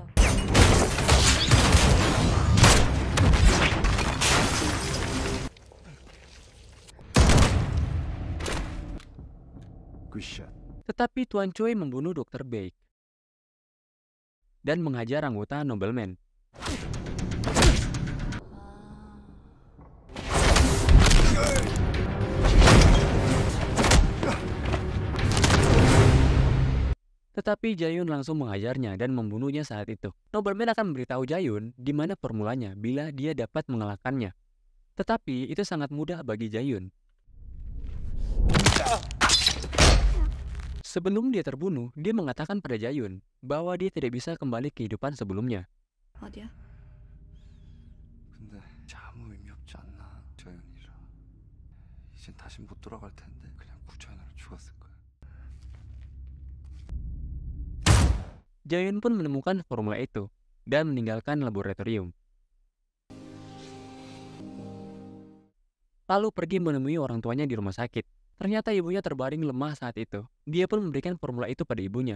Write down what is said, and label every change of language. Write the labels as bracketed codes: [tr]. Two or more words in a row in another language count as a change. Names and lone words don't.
[ko] 굿샷. [id] Tetapi Tuan Choi membunuh Dr. Baek dan menghajar anggota nobleman. Tetapi Jae-yoon langsung menghajarnya dan membunuhnya saat itu. Nobleman akan memberitahu Jae-yoon di mana formulanya bila dia dapat mengalahkannya. Tetapi itu sangat mudah bagi Jae-yoon. Sebelum dia terbunuh, dia mengatakan pada Jaehyun bahwa dia tidak bisa kembali ke kehidupan sebelumnya. [ko] 어디야? 근데 아무 의미 없지 않나, 저연이라. 이젠 다시 못 돌아갈 텐데 그냥 구조연으로 죽었을 거야. [id] Jaehyun pun menemukan formula itu dan meninggalkan laboratorium. Lalu pergi menemui orang tuanya di rumah sakit. Ternyata ibunya terbaring lemah saat itu. Dia pun memberikan formula itu pada ibunya.